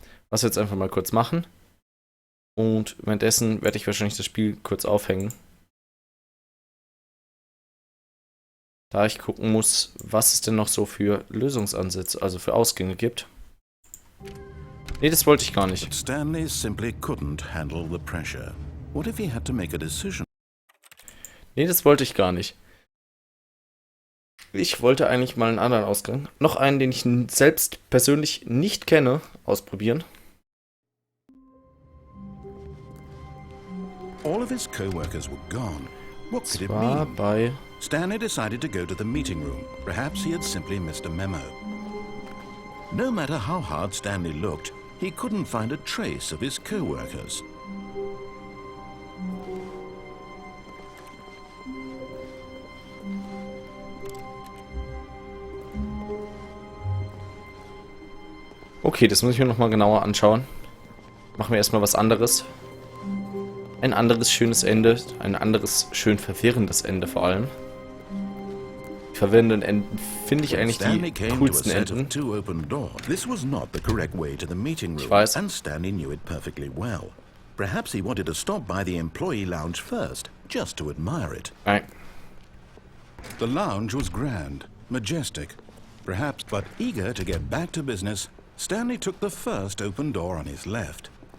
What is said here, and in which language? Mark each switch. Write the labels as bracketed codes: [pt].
[de] Was wir jetzt einfach mal kurz machen. Und währenddessen werde ich wahrscheinlich das Spiel kurz aufhängen. Da ich gucken muss, was es denn noch so für Lösungsansätze, also für Ausgänge gibt. Nee, das wollte ich gar nicht. [en] But Stanley simply couldn't handle the pressure. What if he had to make a decision? [de] Nee, das wollte ich gar nicht. Ich wollte eigentlich mal einen anderen Ausgang. Noch einen, den ich selbst persönlich nicht kenne, ausprobieren. [en] All of his co-workers were gone. What could it [de] War [en] mean? [de] bei... [en] Stanley decided to go to the meeting room. Perhaps he had simply missed a memo. No matter how hard Stanley looked, he couldn't find a trace of his co-workers. [de] Okay, das muss ich mir nochmal genauer anschauen. Machen wir erstmal was anderes. Ein anderes schönes Ende. Ein anderes schön verwirrendes Ende vor allem. Die verwirrenden Enden finde ich eigentlich die coolsten Enden. [en] This was not the correct way to the meeting room, [de] Ich weiß. [en] and Stanley knew it perfectly well. Perhaps he wanted to stop by the employee lounge first, just to admire it. [de] Nein. [en] The lounge was grand, majestic, perhaps, but eager to get back to business, Stanley took the first open door on his left.